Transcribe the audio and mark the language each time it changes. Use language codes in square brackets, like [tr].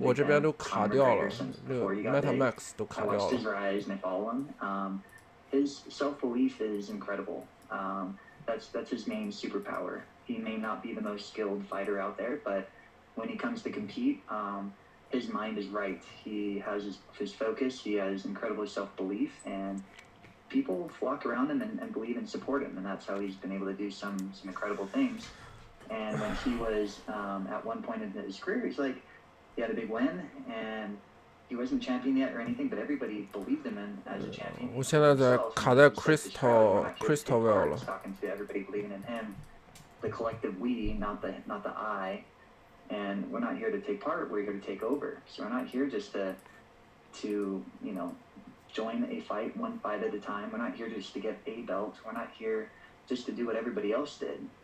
[zh] 我这边都卡掉了，这个 MetaMax 都卡掉了。 [en] I watched his rise and I follow him. His self-belief is incredible. That's his main superpower. He may not be the most skilled fighter out there, but when he comes to compete, his mind is right. He has his focus. He has incredible self-belief, and people flock around him and believe and support him, and that's how he's been able to do some incredible things. And when he was at one point in his career, he had a big win, and he wasn't champion yet or anything, but everybody believed him as a champion. [zh] 我现在卡在 Crystal Well 了。 [en] Talking to everybody believing in him, the collective we, not the I. And we're not here to take part. We're here to take over. So we're not here just to join a fight, one fight at a time. We're not here just to get a belt. We're not here just to do what everybody else did.